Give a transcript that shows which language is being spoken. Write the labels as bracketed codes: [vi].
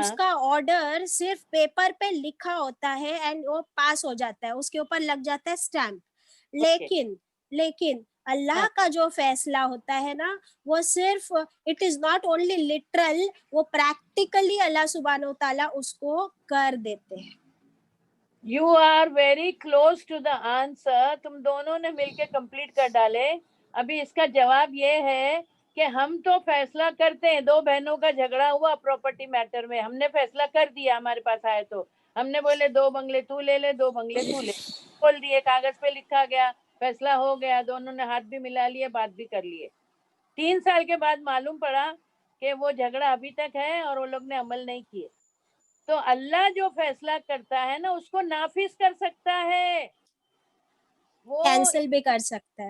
[hi] उसका ऑर्डर सिर्फ पेपर पे लिखा होता है एंड वो पास हो जाता है, उसके ऊपर लग जाता है स्टैम्प. लेकिन अल्लाह हाँ. का जो फैसला होता है ना, वो सिर्फ [en] it is not only literal, [hi] वो प्रैक्टिकली अल्लाह सुब्हानो ताला उसको कर देते हैं. [en] You are very close to the answer. [hi] तुम दोनों ने मिलके कंप्लीट कर डाले. अभी इसका जवाब ये है कि हम तो फैसला करते हैं. 2 बहनों का झगड़ा हुआ प्रॉपर्टी मैटर में, हमने फैसला कर दिया. हमारे पास आए तो हमने बोले 2 बंगले तू ले ले, 2 बंगले तू ले, बोल दिए, कागज पे लिखा गया, फैसला हो गया. दोनों ने हाथ भी मिला लिए, बात भी कर लिए. 3 साल के बाद मालूम पड़ा कि वो झगड़ा अभी तक है और वो लोग ने अमल नहीं किए. तो अल्लाह जो फैसला करता है ना, उसको नाफिज कर सकता है, वो कैंसिल भी कर सकता है.